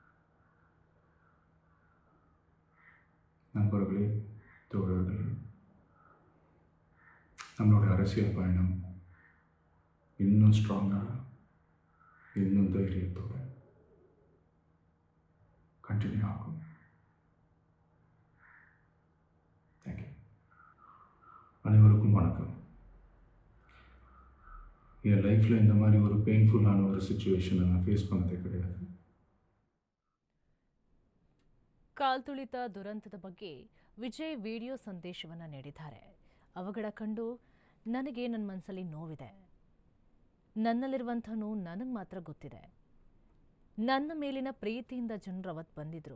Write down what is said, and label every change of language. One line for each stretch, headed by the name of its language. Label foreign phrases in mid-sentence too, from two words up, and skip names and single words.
Tamil: நண்பர்களே, தோழர்களே, நம்மளோட அரசியல் பயணம் இன்னும் ஸ்ட்ராங்காக, இன்னும் தைரியத்தோடு கண்டினியூ ஆகும்.
English: thank you.
Tamil: அனைவருக்கும் வணக்கம். என் லைஃப்பில் இந்த மாதிரி ஒரு பெயின்ஃபுல்லான ஒரு ಸಿಚುವೇಶನ್ நான் ಫೇಸ್ பண்ணதே கிடையாது.
Kannada: ಕಾಲ್ತುಳಿತ ದುರಂತದ ಬಗ್ಗೆ ವಿಜಯ್ ವಿಡಿಯೋ ಸಂದೇಶವನ್ನು ನೀಡಿದ್ದಾರೆ. ಅವಘಡ ಕಂಡು ನನಗೆ ನನ್ನ ಮನಸ್ಸಲ್ಲಿ ನೋವಿದೆ. ನನ್ನಲ್ಲಿರುವಂಥ ನೋವು ನನಗೆ ಮಾತ್ರ ಗೊತ್ತಿದೆ. ನನ್ನ ಮೇಲಿನ ಪ್ರೀತಿಯಿಂದ ಜನರು ಅವತ್ತು ಬಂದಿದ್ರು.